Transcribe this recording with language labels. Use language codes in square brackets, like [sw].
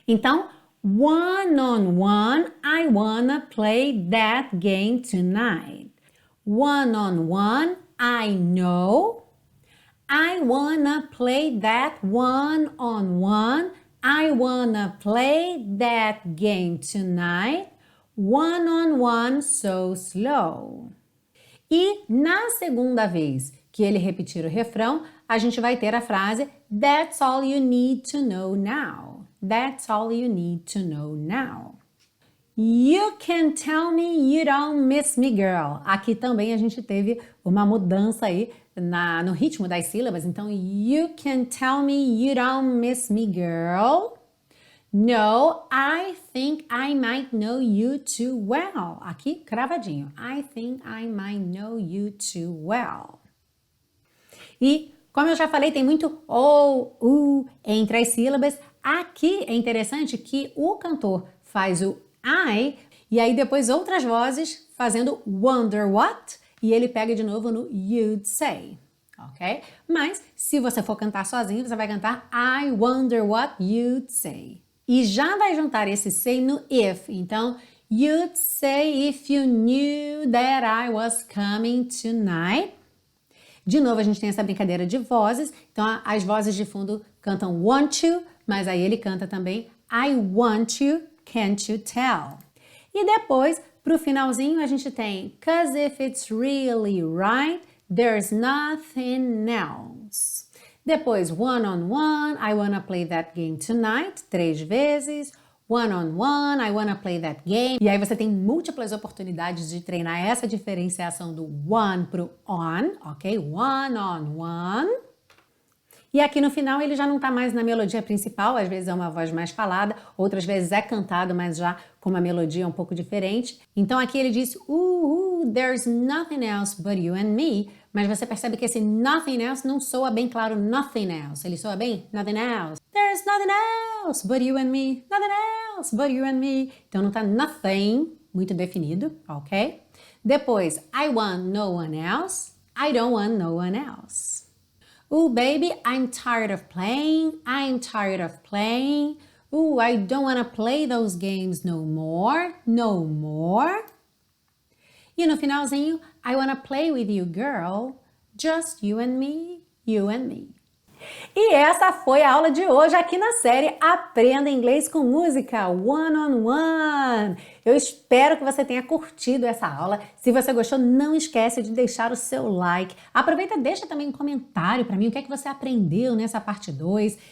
[pt] Então, [en] one on one, I wanna play that game tonight. One on one, I know. I wanna play that one on one. I wanna play that game tonight. One on one, so slow. [pt] E na segunda vez que ele repetir o refrão, a gente vai ter a frase [en] That's all you need to know now. That's all you need to know now. You can tell me you don't miss me, girl. [pt] Aqui também a gente teve uma mudança aí no ritmo das sílabas. Então, [en] you can tell me you don't miss me, girl. No, I think I might know you too well. [pt] Aqui, cravadinho. [en] I think I might know you too well. [pt] E, como eu já falei, tem muito o, entre as sílabas. Aqui é interessante que o cantor faz o I, e aí depois outras vozes fazendo [en] wonder what, [pt] e ele pega de novo no [en] you'd say, [pt] ok? Mas, se você for cantar sozinho, você vai cantar [en] I wonder what you'd say. [pt] E já vai juntar esse say no if. Então, [en] you'd say if you knew that I was coming tonight. [pt] De novo, a gente tem essa brincadeira de vozes. Então, as vozes de fundo cantam [en] want to, [pt] mas aí ele canta também [en] I want you, can't you tell? [pt] E depois, pro finalzinho, a gente tem [en] 'cause if it's really right, there's nothing else. [pt] Depois, [en] one-on-one, I wanna play that game tonight, [pt] 3 vezes. [en] One-on-one, I wanna play that game. [pt] E aí você tem múltiplas oportunidades de treinar essa diferenciação do one pro on, ok? One-on-one. E aqui no final ele já não tá mais na melodia principal, às vezes é uma voz mais falada, outras vezes é cantado, mas já com uma melodia um pouco diferente. Então aqui ele diz, [en] there's nothing else but you and me, [pt] mas você percebe que esse nothing else não soa bem claro nothing else, ele soa bem nothing else. [en] There's nothing else but you and me, nothing else but you and me. [pt] Então não tá nothing muito definido, ok? Depois, [en] I want no one else, I don't want no one else. Ooh, baby, I'm tired of playing. I'm tired of playing. Ooh, I don't want to play those games no more. No more. [pt] E no finalzinho, [en] I want to play with you, girl. Just you and me, you and me. [pt] E essa foi a aula de hoje aqui na série Aprenda Inglês com Música One on One. Eu espero que você tenha curtido essa aula. Se você gostou, não esquece de deixar o seu like. Aproveita e deixa também um comentário para mim o que é que você aprendeu nessa parte 2.